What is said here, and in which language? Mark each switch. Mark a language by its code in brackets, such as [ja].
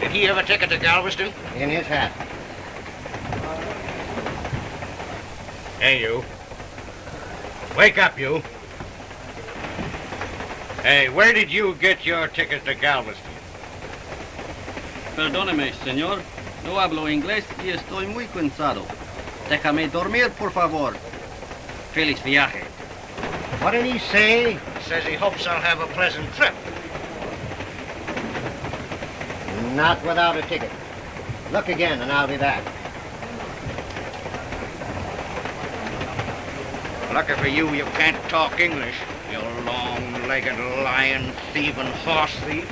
[en] Did he have a ticket to Galveston? In his hat. Hey, you. Wake up, you. Hey, where did you get your ticket to Galveston? [es] Perdóneme, señor. No hablo inglés y estoy muy cansado. Déjame dormir, por favor. Feliz viaje. [en] What did he say? He says he hopes I'll have a pleasant trip. Not without a ticket. Look again, and I'll be back. Lucky for you, you can't talk English, you long-legged, lion-thieving horse thief.